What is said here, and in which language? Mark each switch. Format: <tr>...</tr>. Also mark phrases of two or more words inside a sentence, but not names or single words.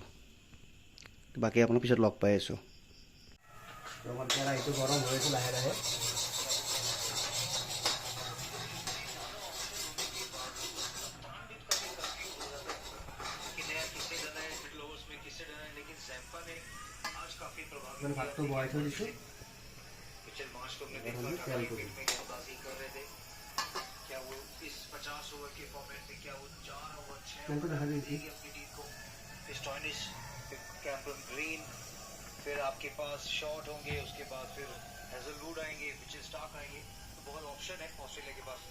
<as>বাকী আপোনাৰ পিছত লগ পাই আছোঁ। আমাৰ কেৰাহীটো গৰম হৈ আছে লাহে লাহে। ভাতটো বহাই থৈ দিছোঁ।</as> <hi>फिर आपके पास शॉर्ट होंगे, उसके बाद फिर हेजलवुड आएंगे, पिचल स्टॉक आएंगे, तो बहुत ऑप्शन है ऑस्ट्रेलिया के पास।</hi>